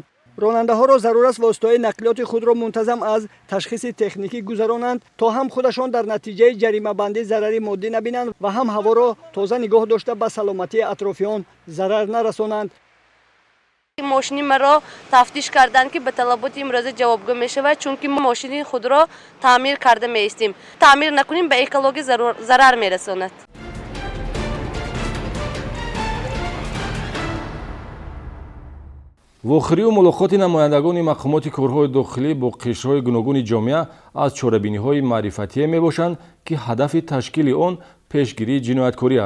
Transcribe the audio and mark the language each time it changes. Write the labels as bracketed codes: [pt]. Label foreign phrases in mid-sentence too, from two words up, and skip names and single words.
[fa] راننده ها را ضرور است واسطه‌های نقلیات خود را منتظم از تشخیص تکنیکی گذرانند تا هم خودشان در نتیجه جریمه بندی ضرری مادی نبینند و هم هوا را تازه نگاه داشته به سلامتی اطرافیان ضرر نرسانند. ماشین مرا تفتیش کردند که به طلبات امروزه جوابگو می شود، چون که ما ماشین خود را تعمیر کرده می استیم. تعمیر نکنیم به اکولوژی ضرر می رساند. [tg] вохирию мулоқоти намояндагони мақомоти корҳои дохилӣ бо қишрҳои гуногуни ҷомеа аз чорабиниҳои маърифатие мебошанд, ки ҳадафи ташкили он пешгирии ҷинояткорӣ аст.